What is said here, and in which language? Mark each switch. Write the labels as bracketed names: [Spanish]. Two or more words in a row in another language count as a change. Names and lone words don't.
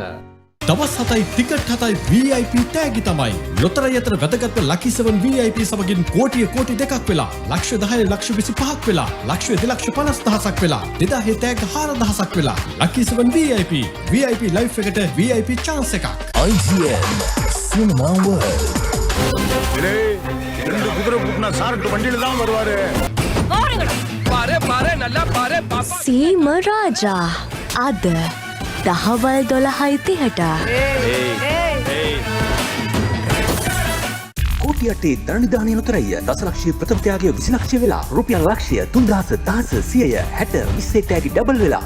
[Sinhala] දවස් 7යි ටිකට් 7යි VIP තෑගි තමයි. ලොතරැයි අතර වැදගත්ම ලකි 7 VIP සමගින් කෝටි 2ක් වෙලා. ලක්ෂ 10 ලක්ෂ 25ක් වෙලා. ලක්ෂ 2,50,000ක් වෙලා. 2000 තෑග්ග 4,000ක් වෙලා. ලකි 7 VIP VIP ලයිෆ් එකට [English] VIP chance [Sinhala] එකක්. IGN Cinema World. [Tamil] ரெண்டு குதிரை கூட்டினா சார்ட்டு வண்டியில தான் வருவாரு. [Sinhala] සීම රාජා අද දහවල් 12:30ට. කෝටි 8 දරනිධානය ලොතරැයිය දසලක්ෂය ප්‍රථම ත්‍යාගය 20 ලක්ෂය වෙලා රුපියල් ලක්ෂය 3000 1000 100 60 20 තෑගි ඩබල් වෙලා.